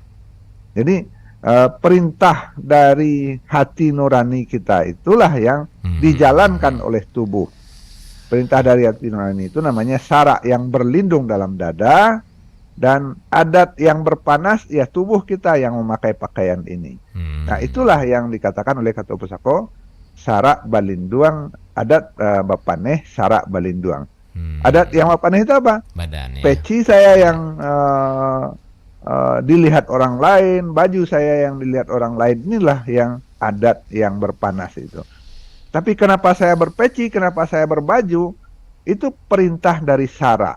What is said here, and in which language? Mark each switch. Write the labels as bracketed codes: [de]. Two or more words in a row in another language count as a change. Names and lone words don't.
[id] Jadi perintah dari hati nurani kita itulah yang dijalankan oleh tubuh. Perintah dari hati nurani itu namanya syarak yang berlindung dalam dada, dan adat yang berpanas ya tubuh kita yang memakai pakaian ini. Nah, itulah yang dikatakan oleh Kata Pusako [min] syarak balinduang, adat bapaneh syarak balinduang. [id] Adat yang bapaneh itu apa? Badan, ya. Peci saya yang dilihat orang lain, baju saya yang dilihat orang lain, inilah yang adat yang berpanas itu. Tapi kenapa saya berpeci, kenapa saya berbaju, itu perintah dari syarak.